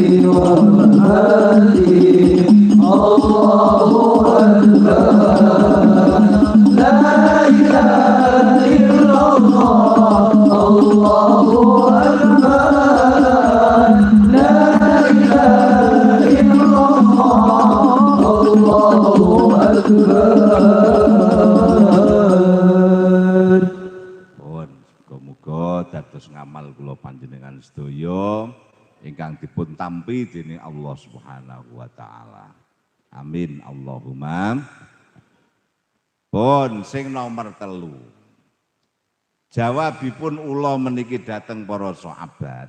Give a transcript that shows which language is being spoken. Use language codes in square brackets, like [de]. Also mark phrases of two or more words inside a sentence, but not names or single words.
[ar] ومماتي الله أكبر لا إله إلا الله الله أكبر لا إله إلا الله الله أكبر. [jv] Pun muga-muga dados ngamal kula panjenengan sedaya ingkang dipun tampi dening Allah [ar] سبحانه وتعالى. آمين اللهم. [jv] Pun sing nomor 3. Jawabipun ula meniki dateng para sahabat.